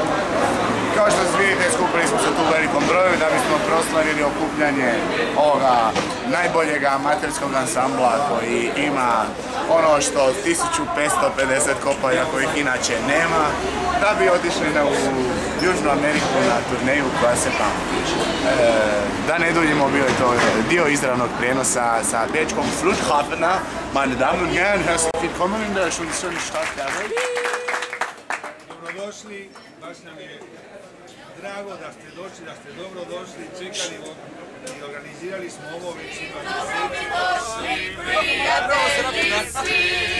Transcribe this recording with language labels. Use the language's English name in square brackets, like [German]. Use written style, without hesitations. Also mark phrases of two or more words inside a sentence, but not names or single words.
[Croatian] Kao što vidite, skupili smo se tu u velikom broju da bismo proslavili okupljanje ovoga najboljeg amaterskog ansambla koji ima ono što 1550 kopaja kojih inače nema, da bi otišli u Južnu Ameriku na turneju koja se pamti. Da ne duljimo, bio je to dio izravnog prijenosa sa bečkog Flughafena. [German] Meine Damen und Herren, herzlich willkommen in der schönen Stadt der Welt. [Croatian] Dobrodošli, baš nam je drago da ste došli, da ste dobro došli, čekali i organizirali smo ovo već ima mjeseci.